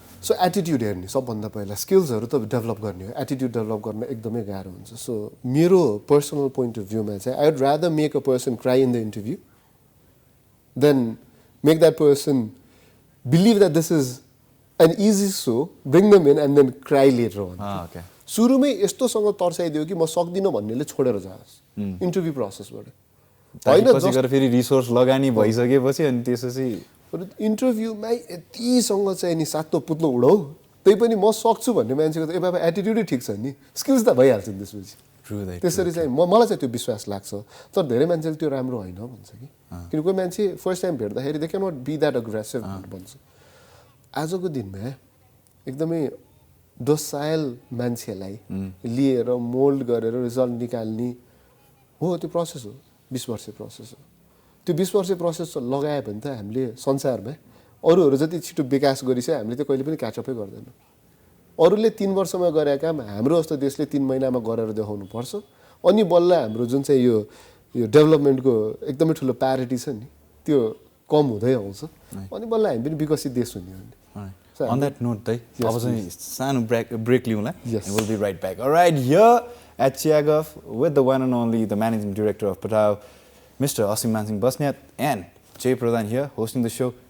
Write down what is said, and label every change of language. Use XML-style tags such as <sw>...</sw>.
<ne>So attitude हेर्ने सबभन्दा पहिला स्किल्सहरू त डेभलप गर्ने हो एटिट्युड डेभलप गर्न एकदमै गाह्रो हुन्छ सो मेरो पर्सनल पोइन्ट अफ भ्यूमा चाहिँ</ne> <en>I would rather make a person cry in the interview than make that person believe that this is an easy show, bring them in and then cry later on. Okay.</en> <ne>सुरुमै यस्तोसँग तर्साइदियो कि म सक्दिनँ भन्नेले छोडेर जाओस् interview प्रोसेसबाट हैन पछि गएर फेरि रिसोर्स लगानी भइसकेपछि अनि त्यसपछि इन्टरभ्यूमै यतिसँग चाहिँ नि सातो पुत्लो उडाउ त्यही पनि म सक्छु भन्ने मान्छेको त बाबा एटिट्युडै ठिक छ नि स्किल्स त भइहाल्छ नि त्यसपछि त्यसरी चाहिँ मलाई चाहिँ त्यो विश्वास लाग्छ तर धेरै मान्छेले त्यो राम्रो होइन भन्छ कि किन कोही मान्छे फर्स्ट टाइम भेट्दाखेरि</ne> <en>they can not be that aggressive</en> <ne>भन्छ आजको दिनमा एकदमै डोसाइल मान्छेलाई लिएर मोल्ड गरेर रिजल्ट निकाल्ने हो त्यो प्रोसेस हो 20 वर्षे प्रोसेस हो त्यो 20 वर्षे प्रोसेस लगायो भने त हामीले संसारमा अरूहरू जति छिटो विकास गरिसक्यो हामीले त कहिले पनि क्याचअपै गर्दैनौँ अरूले 3 वर्षमा गरेका काम हाम्रो जस्तो देशले 3 महिनामा गरेर देखाउनु पर्छ अनि बल्ल हाम्रो जुन चाहिँ यो डेभलपमेन्टको एकदमै ठुलो प्यारिटी छ नि त्यो कम हुँदै आउँछ अनि बल्ल हामी पनि विकसित देश हुने हो नि</ne> <en>On that note,</en> <ne>Dai, अब चाहिँ सानो break लिउँला.</ne> <en>Yes. And we'll be right back. All right, here at Chiya Guff with the one and only, the managing director of Pathao, Mr. Asheem Basnyat, and lJai Pradhan here hosting the show.</en>